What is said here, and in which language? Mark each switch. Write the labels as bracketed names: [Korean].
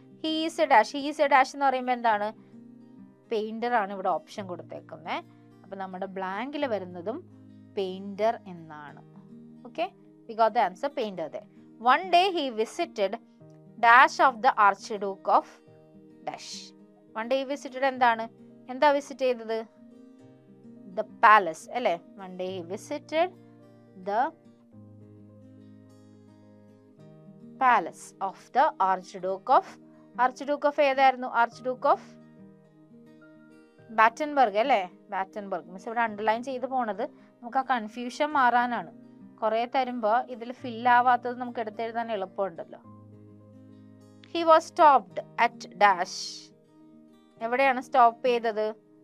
[English] He is a dash. He is a dash [Malayalam] എന്ന് പറയുമ്പോൾ എന്താണ്? പെയിന്റർ ആണ് ഇവിടെ ഓപ്ഷൻ കൊടുത്തേക്കുന്നത്. അപ്പം നമ്മുടെ ബ്ലാങ്കിൽ വരുന്നതും പെയിന്റർ എന്നാണ്. [English] Okay, we got the answer painter they. One day he visited dash of the arch Duke of dash. One day he visited [Malayalam] എന്താണ്? എന്താ വിസിറ്റ് ചെയ്തത്? [English] The palace അല്ലേ? One day he visited the palace of the Archduke of ഏതായിരുന്നു? [Malayalam] Archduke of Battenberg അല്ലേ? Battenberg. Miss ഇവിടെ underline ചെയ്ത് പോണത് നമുക്ക് ആ കൺഫ്യൂഷൻ മാറാനാണ്. കുറേ തരുമ്പോൾ ഇതിൽ ഫില്ലാവാത്തത് നമുക്ക് എടുത്തെഴുതാൻ എളുപ്പമുണ്ടല്ലോ. [English] He was stopped at dash. [Malayalam] എവിടെയാണ് സ്റ്റോപ്പ് ചെയ്തത്?